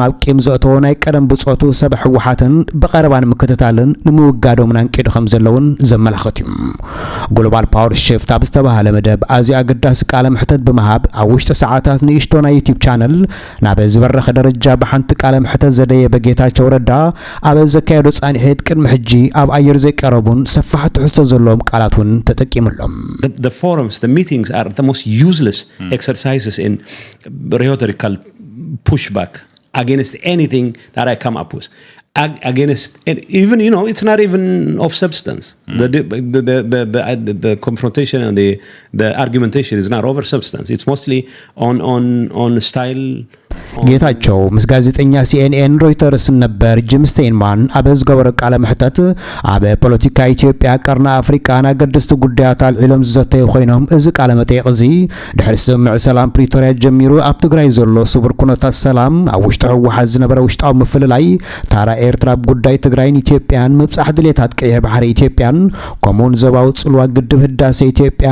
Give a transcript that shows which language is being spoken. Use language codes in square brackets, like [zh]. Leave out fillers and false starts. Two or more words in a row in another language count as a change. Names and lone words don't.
[ti] ቂም ዘእተዎ ናይ ቀደም ብጾቱ ሰብ ሕወሓትን ብቐረባን ምክትታልን ንምውጋዶም ናንቂዱ ከም ዘለውን ዘመላኽት እዩ ግሎባል ፓወር ሽፍት ኣብ ዝተባሃለ መደብ ኣዝዩ ኣገዳሲ ቃለ ምሕተት ብምሃብ ኣብ ውሽጢ ሰዓታት ንእሽቶ ናይ ዩቲዩብ ቻነል ናብ ዝበረኸ ደረጃ በሓንቲ ቃለ ምሕተት ዘደየ በጌታቸው ረዳ ኣብ ዘካየዶ ጻንሒት ቅድሚ ሕጂ ኣብ ኣየር ዘይቀረቡን ሰፋሕቲ ትሕዝቶ ዘለዎም ቃላቱን ተጠቂሙሎም [en] The forums, the meetings are the most useless exercises in rhetorical pushback against anything that I come up with. Against even it's not even of substance. The confrontation and the argumentation is not over substance. It's mostly on style. [ti] ጌታቸው ምስ ጋዜጠኛ ሲኤንኤን ሮይተርስ ነበር ጂም ስቴይንማን ኣብ ዝገበረ ቃለ ምሕተት ኣብ ፖለቲካ ኢትዮጵያ ቀርኒ አፍሪቃ ናገድስቲ ጉዳያት አልዒሎም ዝዘተዩ ኮይኖም እዚ ቃለ መጠይቅ እዚ ድሕሪ ስምዕ ሰላም ፕሪቶሪያ ጀሚሩ ኣብ ትግራይ ዘሎ ስቡር ኩነታት ሰላም ኣብ ውሽጢ ሕወሓት ዝነበረ ውሽጣዊ ምፍልላይ ታራ ኤርትራ ጉዳይ ትግራይን ኢትዮጵያን ምብጻሕ ድሌታት ቀይሕ ባሕሪ ኢትዮጵያን ከምኡን ዘባው ጽልዋ ግድብ ህዳሴ ኢትዮጵያ